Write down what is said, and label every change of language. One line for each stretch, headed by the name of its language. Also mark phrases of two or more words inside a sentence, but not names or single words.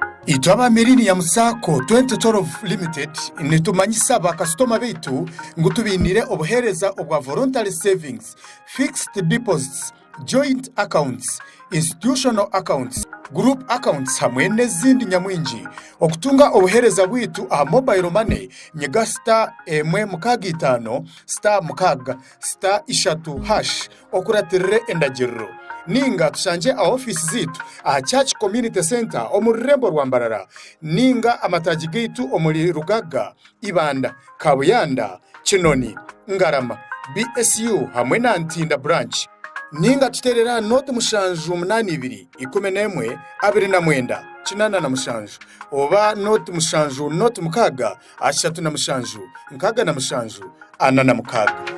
Nyankole: Itwaba Mirini ya Musako 2012 Limited nitumanyisa bakasitoma bitu ngo tubinire obuhereza obwa
English: voluntary savings, fixed deposits, joint accounts, institutional accounts, group accounts
Nyankole: hamwe n'ezindi nyamwingi okutunga obuhereza bwitu aha
English: mobile money
Nyankole: nyega star emwe mukaga itano star mukaga star ishatu hash okuratirire endagiriro ninga tushanje a office zitu aha Church Community Center omurembo rwambarara ninga amataji gitu omuri Rugaga, Ibanda, Kabuyanda, Kinoni, Ngarama, BSU hamwe na Ntinda branch ninga tuterera note mushanju 82 11 29 kinana na mushanju oba note mushanju note mukaga ashatu na mushanju nkaga na mushanju ana na mukaga